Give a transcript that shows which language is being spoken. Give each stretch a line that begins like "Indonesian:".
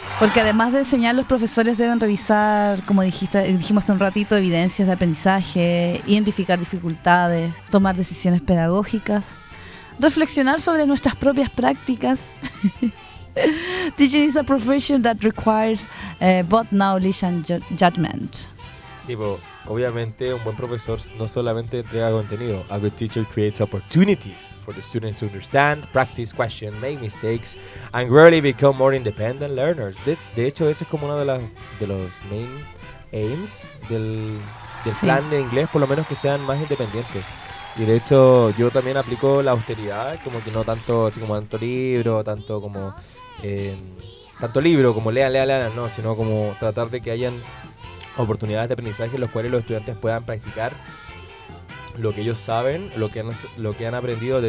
Spanish: Porque además de enseñar, los profesores deben revisar, como dijimos hace un ratito, evidencias de aprendizaje, identificar dificultades, tomar decisiones pedagógicas, reflexionar sobre nuestras propias prácticas.
English: Teaching is a profession that requires both knowledge and judgment.
Spanish: Sí, pues, obviamente un buen profesor no solamente entrega contenido.
English: A good teacher creates opportunities for the students to understand, practice, question, make mistakes, and gradually become more independent learners.
Spanish: De hecho, ese es como uno de los
English: main aims
Spanish: del plan de inglés, por lo menos que sean más independientes. Y de hecho, yo también aplico la austeridad, como que no tanto así como tanto libro, tanto como tanto libro, como lean, no, sino como tratar de que hayan oportunidades de aprendizaje en los cuales los estudiantes puedan practicar lo que ellos saben, lo que han aprendido.